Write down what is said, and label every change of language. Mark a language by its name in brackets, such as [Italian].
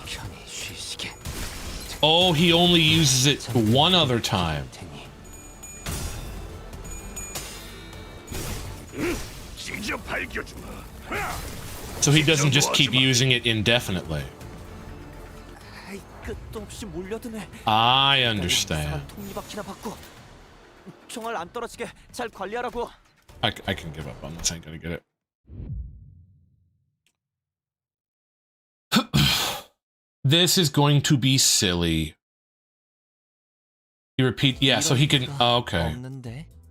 [Korean] 편히 쉬시게. [English] Oh, he only uses it one other time. [Korean] 찢어 밝혀주마. [English] So he doesn't just keep using it indefinitely. [Korean] 아이, 끝도 없이 몰려드네. [English] I [Korean] 이상한 [English] understand. [Korean] 톱니바퀴나 받고 총알 안 떨어지게 잘 관리하라고. [English] I can give up on this. I ain't gonna get it. This is going to be silly. You repeat, yeah, so he can, oh, okay. [Korean] 없는데.